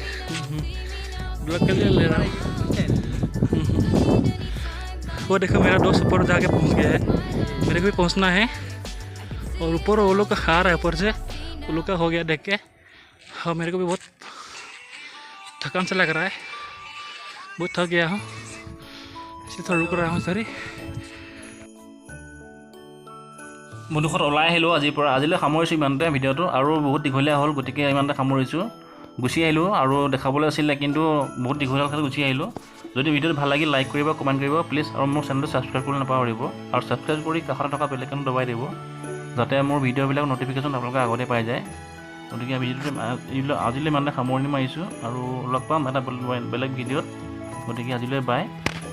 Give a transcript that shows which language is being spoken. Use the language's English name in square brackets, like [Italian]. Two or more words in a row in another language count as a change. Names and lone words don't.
[Hindi] ब्लॉग के लिए ले रहा हूँ वो देखो मेरा दोस्त ऊपर जाके पहुँच गया है मेरे को भी पहुँचना है और ऊपर वो लोग का खा रहा है ऊपर से वो लोग का हो गया देख के हाँ मेरे को भी बहुत थकान से लग रहा है बहुत थक गया हूँ इसलिए थोड़ा रुक रहा हूँ सॉरी [Assamese] বন্ধুসকল ওলাই আহিলোঁ আজিলৈ সামৰিছোঁ ইমানতে ভিডিঅ'টো আৰু বহুত দীঘলীয়া হ'ল গতিকে ইমানতে সামৰিছোঁ গুচি আহিলোঁ আৰু দেখাবলৈ আছিলে কিন্তু বহুত দীঘলীয়া হ'ল গুচি আহিলোঁ যদি ভিডিঅ'টো ভাল লাগিল লাইক কৰিব কমেণ্ট কৰিব প্লিজ আৰু মোৰ চেনেলটো ছাবস্ক্ৰাইব কৰিবলৈ নাপাহৰিব আৰু ছাবস্ক্ৰাইব কৰি কাষতে থকা বেল আইকনটো দবাই দিব যাতে মোৰ ভিডিঅ'বিলাক ন'টিফিকেশ্যন আপোনালোকে আগতে পাই যায় গতিকে ভিডিঅ'টো আজিলৈ ইমানতে সামৰণি মাৰিছোঁ আৰু লগ পাম এটা বেলেগ ভিডিঅ'ত গতিকে আজিলৈ বাই